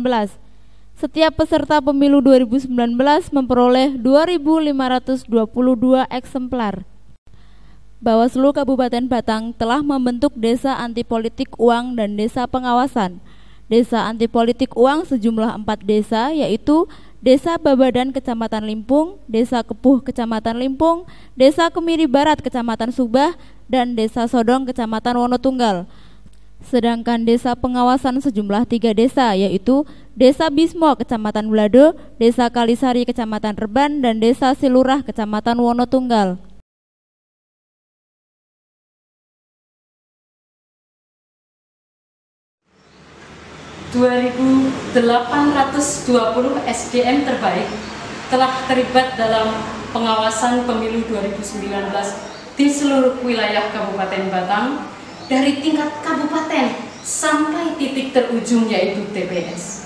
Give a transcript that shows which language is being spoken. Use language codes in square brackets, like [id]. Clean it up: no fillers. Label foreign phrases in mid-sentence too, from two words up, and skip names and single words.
[id] Setiap peserta pemilu 2019 memperoleh 2.522 eksemplar. Bawaslu Kabupaten Batang telah membentuk Desa Anti Politik Uang dan Desa Pengawasan. Desa Anti Politik Uang sejumlah 4 desa, yaitu Desa Babadan Kecamatan Limpung, Desa Kepuh Kecamatan Limpung, Desa Kemiri Barat Kecamatan Subah, dan Desa Sodong Kecamatan Wonotunggal. Sedangkan desa pengawasan sejumlah 3 desa, yaitu Desa Bismo Kecamatan Blado, Desa Kalisari Kecamatan Reban, dan Desa Silurah Kecamatan Wonotunggal. ...2.820 SDM terbaik telah terlibat dalam pengawasan pemilu 2019 di seluruh wilayah Kabupaten Batang, dari tingkat kabupaten sampai titik terujung yaitu TPS.